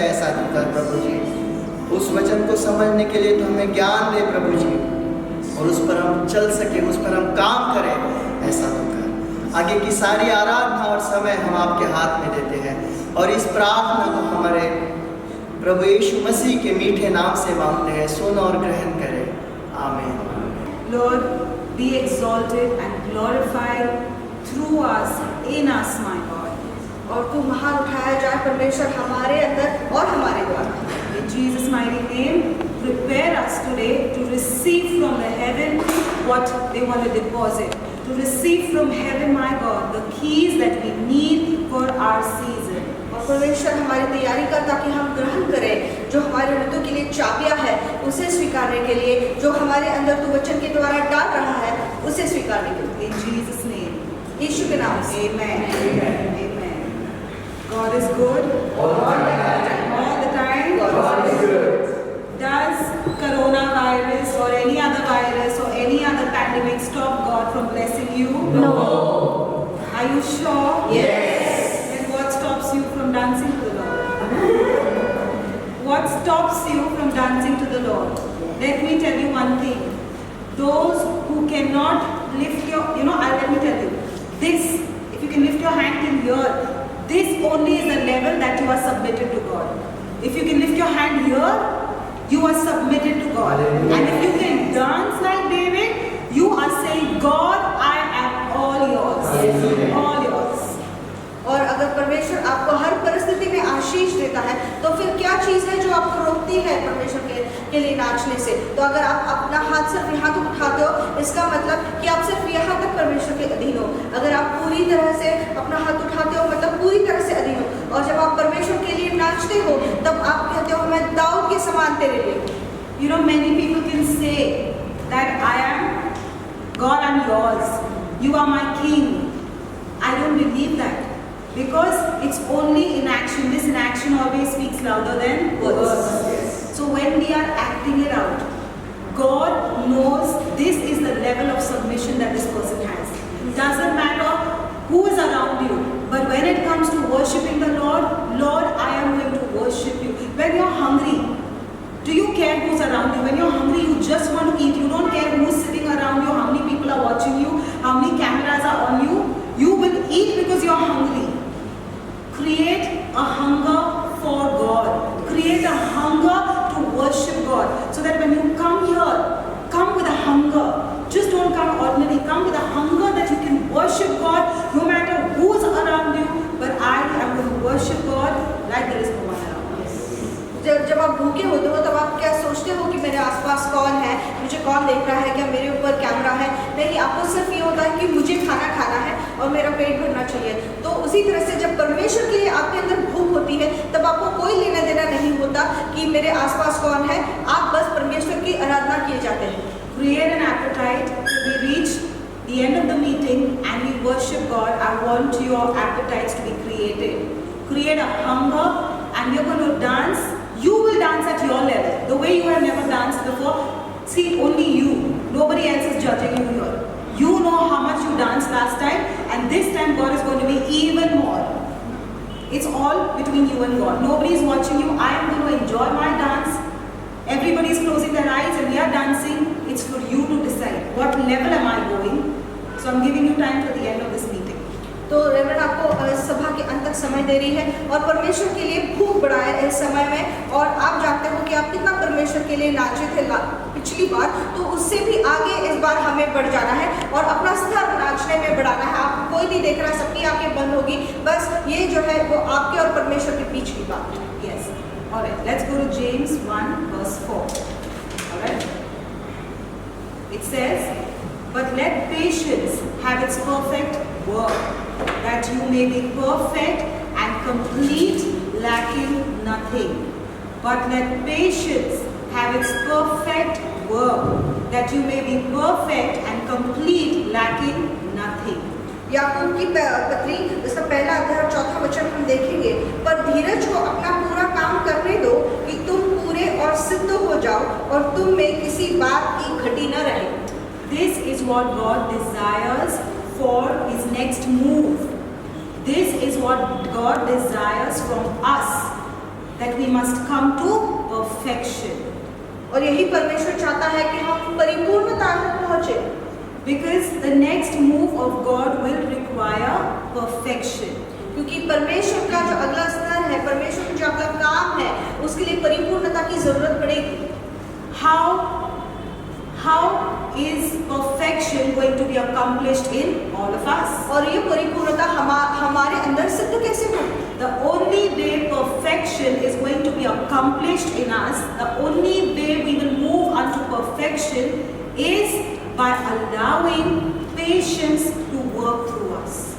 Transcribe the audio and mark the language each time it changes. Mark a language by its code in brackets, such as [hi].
[hi] ऐसा तू कर प्रभु जी। उस वचन को समझने के लिए तो हमें ज्ञान दे प्रभु जी, और उस पर हम चल सके, उस पर हम काम करें। ऐसा तो कर। आगे की सारी आराधना और समय हम आपके हाथ में देते हैं, और इस प्रार्थना को हमारे प्रभु यीशु मसीह के मीठे नाम से मांगते हैं। सुन और ग्रहण करें। आमीन। [en] Lord, be exalted and glorified through us, in us, my God. [hi] और तू महान उठाया जाए परमेश्वर हमारे अंदर और हमारे द्वारा। [en] In Jesus' mighty name, prepare us today to receive from the heaven what they want to deposit. To receive from heaven, my God, the keys that we need for our season. [hi] और परमेश्वर हमारी तैयारी कर, ताकि हम ग्रहण करें जो हमारे ऋतु के लिए चाबियां है, उसे स्वीकारने के लिए, जो हमारे अंदर तू वचन के द्वारा डाल रहा है, उसे स्वीकारने के लिए। [en] In Jesus' name. [hi] यीशु के नाम से [en] Amen. Amen. God is good all the time. God is good. Does coronavirus or any other virus or any other pandemic stop God from blessing you? No. Are you sure? Yes. Then what stops you from dancing to the Lord? What stops you from dancing to the Lord? Let me tell you one thing. Those who cannot lift your, let me tell you. This, if you can lift your hand till here, this only is the level that you are submitted to God. If you can lift your hand here, you are submitted to God. And if you can dance like David, you are saying, God, I am all yours. All yours. [hi] और अगर परमेश्वर आपको हर परिस्थिति में आशीष देता है, तो फिर क्या चीज़ है जो आपको रोकती है परमेश्वर के लिए नाचने से? तो अगर आप अपना हाथ सिर्फ यहाँ तक उठाते हो, इसका मतलब कि आप सिर्फ यहाँ तक परमेश्वर के अधीन हो। अगर आप पूरी तरह से अपना हाथ उठाते हो, मतलब पूरी तरह से अधीन हो। और जब आप परमेश्वर के लिए नाचते हो, तब आप कहते हो मैं दाऊद के समान तेरे लिए हूँ। [en] Many people can say that I am God, I'm yours. You are my king. I don't believe that. Because it's only in action. This in action always speaks louder than words. Yes. So when we are acting it out, God knows this is the level of submission that this person has. It doesn't matter who is around you, but when it comes to worshiping the Lord, Lord, I am going to worship you. When you're hungry, do you care who's around you? When you're hungry, you just want to eat. You don't care who's sitting around you, how many people are watching you, how many cameras are on you. You will eat because you're hungry. Create a hunger for God. Create a hunger to worship God. So that when you come here, come with a hunger. Just don't come ordinary. Come with a hunger that you can worship God no matter who's around you. But I am going to worship worship God like there is no one around. [hi] जब आप भूखे होते हो तब आप क्या सोचते हो कि मेरे आसपास कौन है, मुझे कौन देख रहा है, क्या मेरे ऊपर कैमरा है? नहीं, आपको सिर्फ ये होता है कि मुझे खाना खाना है और मेरा पेट भरना चाहिए। तो उसी तरह से जब परमेश्वर के लिए आपके अंदर भूख होती है तब आपको कोई लेना देना नहीं होता कि मेरे आसपास कौन है, आप बस परमेश्वर की आराधना किए जाते हैं। [en] Create an appetite till we reach the end of the meeting and we worship God. I want your appetites to be created. Create a hunger and we are going to dance. You will dance at your level, the way you have never danced before. See, only you. Nobody else is judging you here. You know how much you danced last time, and this time God is going to be even more. It's all between you and God. Nobody is watching you. I am going to enjoy my dance. Everybody is closing their eyes and we are dancing. It's for you to decide what level am I going. So I'm giving you time till the end of this meeting. [hi] तो reverend आपको सभा के अंत तक समय दे रही है और परमेश्वर के लिए भूख बढ़ाए इस समय में। और आप जानते हो कि आप कितना परमेश्वर के लिए नाचे थे पिछली बार, तो उससे भी आगे इस बार हमें बढ़ जाना है और अपना स्तर नाचने में बढ़ाना है। आप कोई नहीं देख रहा, सबकी आंखें बंद होगी, बस ये जो है वो आपके और परमेश्वर के बीच की बात है। [en] Yes. All right. Let's go to James 1 verse 4. All right. It says, "But let patience have its perfect work, that you may be perfect and complete, lacking nothing. But let patience have its perfect work, that you may be perfect and complete, lacking nothing." [hi] याकूब की पत्री इसका पहला अध्याय और चौथा वचन हम देखेंगे, पर धीरज को अपना पूरा काम करने दो कि तुम पूरे और सिद्ध हो जाओ और तुम में किसी बात की घटी न रहे। [en] This is what God desires for His next move. This is what God desires from us, that we must come to perfection. [hi] और यही परमेश्वर चाहता है कि हम परिपूर्णता तक पहुंचे। [en] Because the next move of God will require perfection. [hi] क्योंकि परमेश्वर का जो अगला स्तर है, परमेश्वर का जो अगला काम है, उसके लिए परिपूर्णता की जरूरत पड़ेगी। [en] How is perfection going to be accomplished in all of us? [hi] और ये परिपूर्णता हमारे अंदर सिद्ध कैसे हो? [en] The only way perfection is going to be accomplished in us, the only way we will move unto perfection is by allowing patience to work through us.